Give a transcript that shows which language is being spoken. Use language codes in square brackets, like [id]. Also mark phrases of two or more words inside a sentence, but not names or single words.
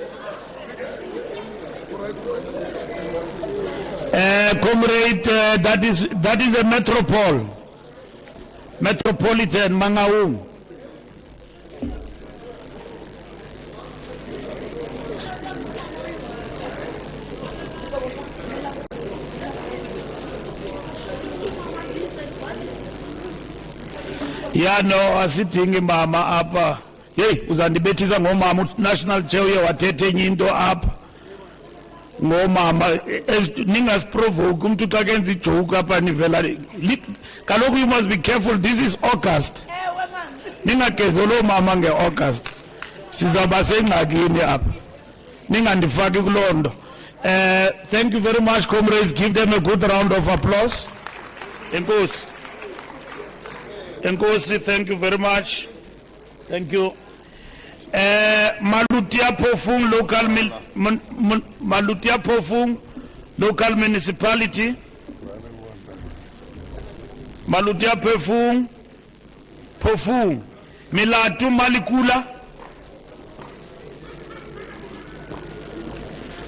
[en] Comrade, that is a metropolitan Mangaung. Yeah, no, [xh] asithingi mama apa. Hey, uzandibethiza ngomama [en] national chair [xh] uye wathethe into apa. Ngomama ningasprovoke umuntu takenza ijoke apa nivela. [en] Kaloku you must be careful, this is August. [xh] Ningageze lo mama ngeAugust. Sizaba sengxakini apa. Ningandifaki kulondo. [en] Thank you very much, comrades. Give them a good round of applause. [xh] Enkosi. Nkosi, [en] thank you very much. Thank you. Malutia Pofung local municipality. Malutia Pofung Milatu Malikula.